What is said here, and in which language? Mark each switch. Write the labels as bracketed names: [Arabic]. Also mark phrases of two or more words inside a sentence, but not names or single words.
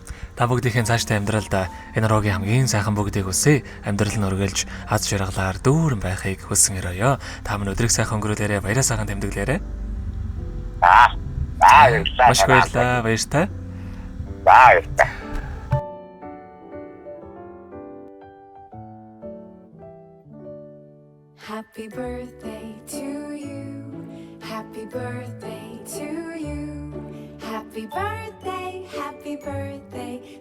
[Mongolian] Та бүгдийн цаашдаа амьдралд энэ рогийн хамгийн сайхан бүгдийг хүсье. Амьдрал нь өргөлж аз жаргалаар дүүрэн байхыг хүсэн өрөөё. Та минь өдрийг сайхан өнгөрүүлээрэ, баяраа сайхан тэмдэглээрэ. Маш баярлалаа, баяртай. Баярлалаа. [English] Happy birthday to you. Happy birthday to you. Happy birthday, happy birthday